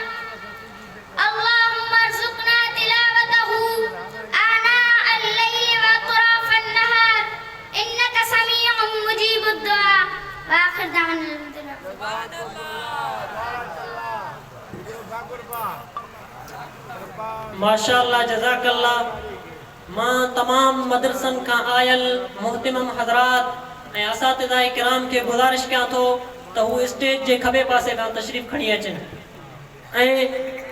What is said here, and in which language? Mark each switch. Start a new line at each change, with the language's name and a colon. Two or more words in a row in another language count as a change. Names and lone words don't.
Arabic: اللهم ارزقنا تلاوته آناء الليل وأطراف النهار، إنك سميع مجيب الدعاء. وآخر دعوانا الحمد لله. ما شاء الله، جزاك الله.
Sindhi: मां तमाम मदरसन का आयल मोहतरम हजरात ऐं असातिज़ा किराम के गुज़ारिश कयां थो त हू स्टेज जे खबे पासे खां तशरीफ़ खणी अचनि ऐं